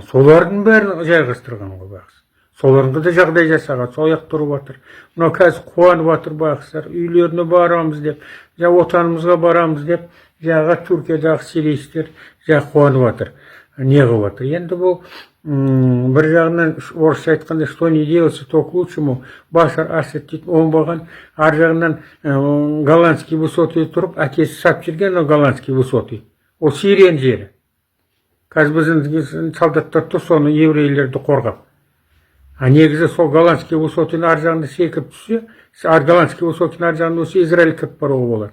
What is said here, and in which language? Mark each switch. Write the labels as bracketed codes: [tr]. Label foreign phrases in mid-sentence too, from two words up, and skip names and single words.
[kk] Солардың бәрін жайғастырған ғой бақсы. Соларға да жағдай жасаған, сояқ тұрып жатыр. Мынау қазір қуанып жатыр бақсылар, үйлеріне барамыз деп, жаңағы отанымызға барамыз деп, жаңағы Түркиядағы сирийцтер жаңағы қуанып жатыр. Не қылып жатыр. Енді бұл бір жағынан орысша айтқанда, [ru] что не делается, то к лучшему. [kk] Башар Асад дейтін оңбаған, ар жағынан голландский высоты тұрып, әкесі сап жүрген голландский высоты. Ол Сирияның жері. Қазір біздің солдаттар тұр, соны еврейлерді қорғап. Негізі сол голландский высотының ар жағында секіп түссе, голландский высотының ар жағында өсе Израиль кіріп баруға болады.